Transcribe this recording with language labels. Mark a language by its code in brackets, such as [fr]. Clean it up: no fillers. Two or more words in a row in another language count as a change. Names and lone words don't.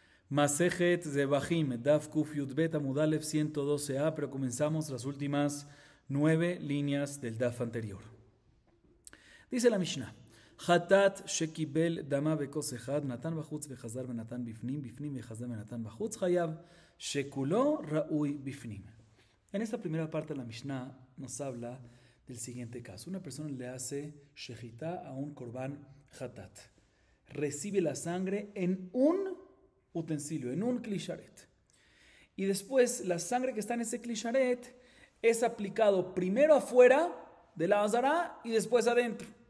[es] Masejet Zebahim, [he] דף ק י ב עמוד א [es] 112a, pero comenzamos las últimas 9 líneas del Daf anterior. Dice la Mishnah: [he] חטאת שקיבל דמה בכוס אחד נתן בחוץ וחזר ונתן בפנים בפנים וחזר ונתן בחוץ חייב שכולו ראוי בפנים. [es] En esta primera parte de la Mishnah nos habla del siguiente caso. Una persona le hace shechita a un [he] קרבן חטאת. [es] Recibe la sangre en un utensilio, en un klisharet. Y después la sangre que está en ese klisharet es aplicado primero afuera de la azara y después adentro.